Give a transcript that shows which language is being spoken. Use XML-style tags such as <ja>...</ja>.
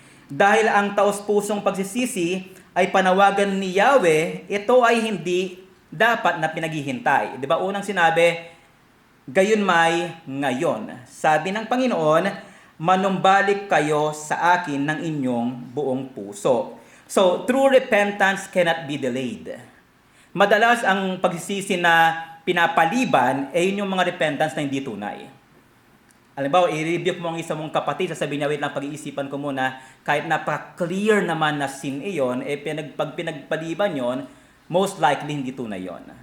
<tl>Dahil ang taos-pusong pagsisisi ay panawagan ni Yahweh, ito ay hindi dapat na pinaghihintay. Di ba unang sinabi, "Gayunmay ngayon. Sabi ng Panginoon, manumbalik kayo sa akin ng inyong buong puso."</tl> <en>So, true repentance cannot be delayed.</en> <tl>Madalas ang pagsisisi na pinapaliban ay yun yung mga repentance na hindi tunay. Halimbawa, i-rebuke mo ang isa mong kapatid, sasabihin niya,</tl> <en>"Wait lang,</en> <tl>pag-iisipan ko muna." Kahit napaka-clear naman na sin iyon, pag pinagpaliban yon,</tl> <en>most likely</en> <tl>hindi tunay yon.</tl>